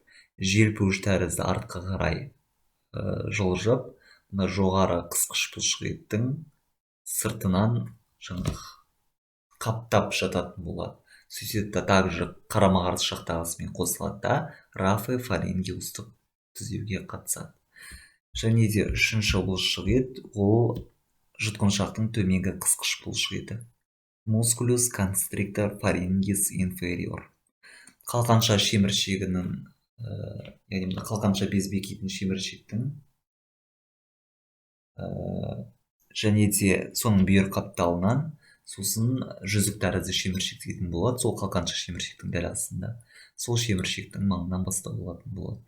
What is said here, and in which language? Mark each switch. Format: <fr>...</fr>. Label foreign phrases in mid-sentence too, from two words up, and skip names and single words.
<kk>Желпуіш тәрізді артқа қарай жылжып, мына жоғары қысқыш бұлшықеттің сыртынан қаптап жататын болады. сөйтеді да также қарама қарсы жақтағысымен қосылады да рафы-фарингеустық түзеуге қатысады. Және де үшінші бұлшық ет ол жұтқыншақтың төменгі қысқыш бұлшық еті.</kk> <la>Musculus constrictor pharyngeus inferior.</la> <kk>Қалқанша шеміршегінің, яғни қалқанша без бекитін шеміршектің және де соның бүйір қапталынан сосын жүзік тәрізді шеміршек дейтін болады, сол қалқанша шеміршектің дәл астында, сол шеміршектің маңынан бастау болатын болады.</kk>